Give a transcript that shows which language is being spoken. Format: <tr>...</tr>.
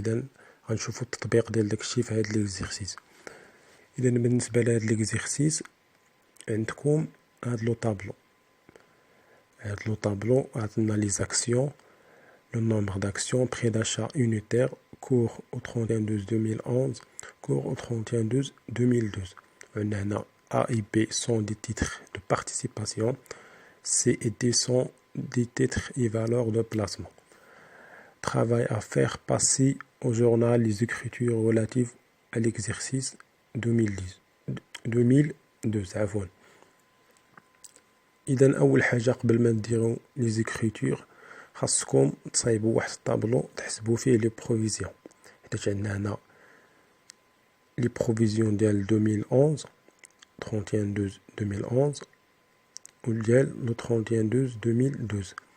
<ar>اذا غنشوفوا التطبيق ديال داكشي في هذا ليكزيرسيس. اذا بالنسبه لهذا ليكزيرسيس عندكم هاد لو طابلو عطنا لي زاكسيون، لو نومبر</ar> <fr>d'action, prix d'achat unitaire, cours au 31/12/2011, cours au 31/12/2012.</fr> <ar>عندنا هنا</ar> <fr>A et B sont des titres de participation, C et D sont des titres et valeurs de placement. Travail à faire passer au journal les écritures relatives à l'exercice 2012</fr> <ar>عفوا. إذا أول حاجة قبل ما نديرو لي زيكريتور خاصكم تصايبوا واحد الطابلو تحسبوا فيه لي بروفيزيون، حيت عندنا هنا لي بروفيزيون ديال 2011 31/12/2011 وديال لو 31/12/2012.</ar>